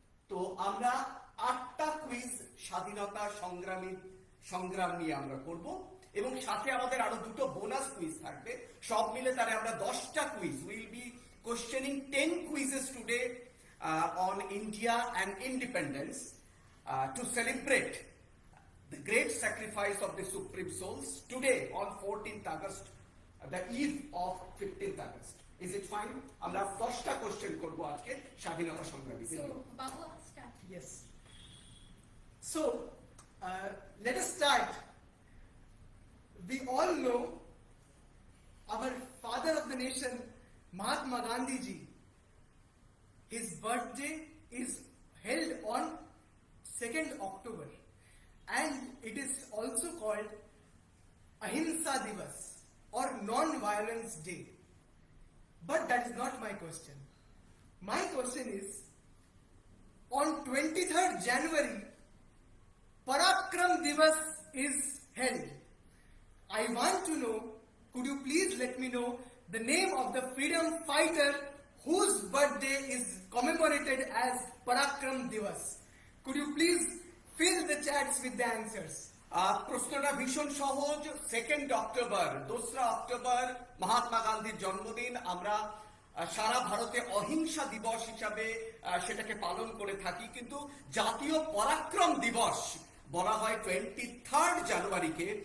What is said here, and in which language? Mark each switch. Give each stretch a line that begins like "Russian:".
Bangla: তো আমরা 8টা কুইজ স্বাধীনতা সংগ্রাম নিয়ে আমরা করব এবং সাথে আমাদের আরো দুটো বোনাস কুইজ থাকবে। সব মিলে তারে আমরা 10টা quiz,
English: Will be questioning 10 quizzes today on India and independence to celebrate the great sacrifice of the supreme souls today on 14th August, the eve of 15th August. Is it fine?
Bangla: আমরা 10টা question করব আজকে স্বাধীনতা সংগ্রামীদের।
English: So, Babu, start. Yes. So, let us start. We all know our father of the nation, Mahatma Gandhi ji. His birthday is held on 2nd October. and it is also called Ahimsa Divas or Non-Violence Day. But that is not my question. My question is, on 23rd January, Parakram Divas is held. I want to know, could you please let me know the name of the freedom fighter whose birthday is commemorated as Parakram Divas? Could you please fill the chats with the answers?
Bangla: প্রশ্নটা ভীষণ সহজ। 2nd October, 2রা October Mahatma গান্ধীর জন্মদিন। আমরা সারা ভারতে অহিংসা দিবস হিসাবে সেটাকে পালন করে থাকি, কিন্তু জাতীয় পরাক্রম দিবস বলা হয় 23rd জানুয়ারিকে।